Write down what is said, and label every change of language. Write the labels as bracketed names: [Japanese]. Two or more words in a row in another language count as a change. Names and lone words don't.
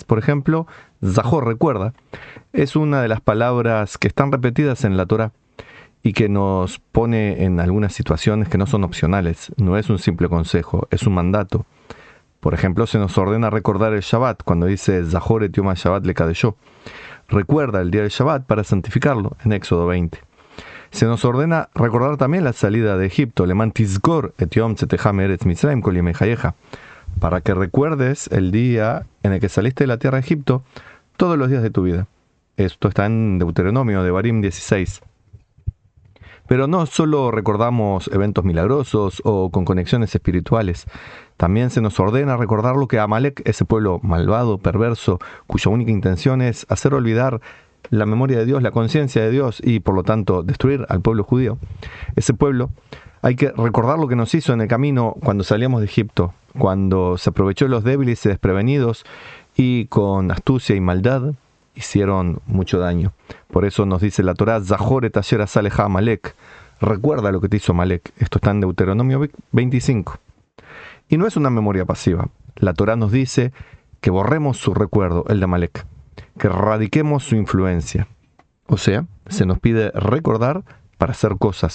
[Spanish] Por ejemplo, Zahor, recuerda, es una de las palabras que están repetidas en la Torá y que nos pone en algunas situaciones que no son opcionales. No es un simple consejo, es un mandato. Por ejemplo, se nos ordena recordar el Shabbat cuando dice [Hebrew] זכור את יום שבת לקדשו. [Spanish] Recuerda el día del Shabbat para santificarlo, en Éxodo 20. Se nos ordena recordar también la salida de Egipto, [Hebrew] למען תזכור את יום צאתך ארץ מצרים כל ימי חייך, [Spanish] para que recuerdes el día en el que saliste de la tierra de Egipto todos los días de tu vida. Esto está en Deuteronomio, Devarim 16. Pero no solo recordamos eventos milagrosos o con conexiones espirituales, también se nos ordena recordar lo que Amalek, ese pueblo malvado, perverso, cuya única intención es hacer olvidar la memoria de Dios, la conciencia de Dios y por lo tanto destruir al pueblo judío. Ese pueblo hay que recordar lo que nos hizo en el camino cuando salíamos de Egipto, cuando se aprovechó de los débiles y desprevenidos y con astucia y maldad hicieron mucho daño. Por eso nos dice la Torá, [Hebrew] זכור את אשר עשה לך עמלק. [Spanish] Recuerda lo que te hizo Amalek. Esto está en Deuteronomio 25. Y no es una memoria pasiva. La Torá nos dice que borremos su recuerdo, el de Amalek, que erradiquemos su influencia. O sea, se nos pide recordar para hacer cosas.